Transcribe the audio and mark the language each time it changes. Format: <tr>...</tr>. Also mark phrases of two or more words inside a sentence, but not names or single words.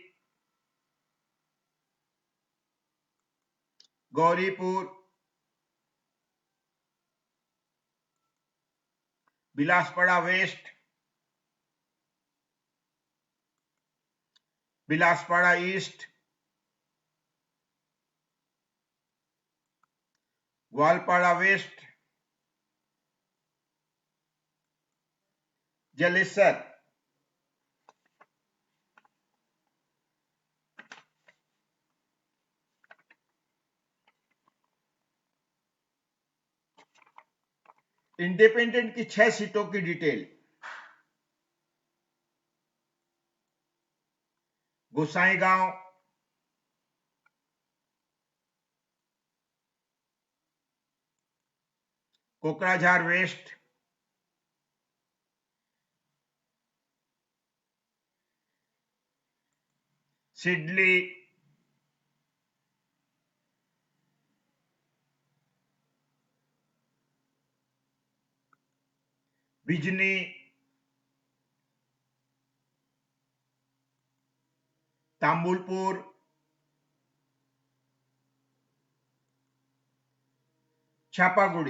<hi>गौरीपुर, बिलासपुरा वेस्ट, बिलासपुरा ईस्ट, ग्वालपाड़ा वेस्ट, जलेसर, इंडिपेंडेंट की 6 सीटों की डिटेल। गोसाईगांव, कोकराझार वेस्ट, सिडली, बिजनी, तांबुलपुर, छापागुड़ी।</hi>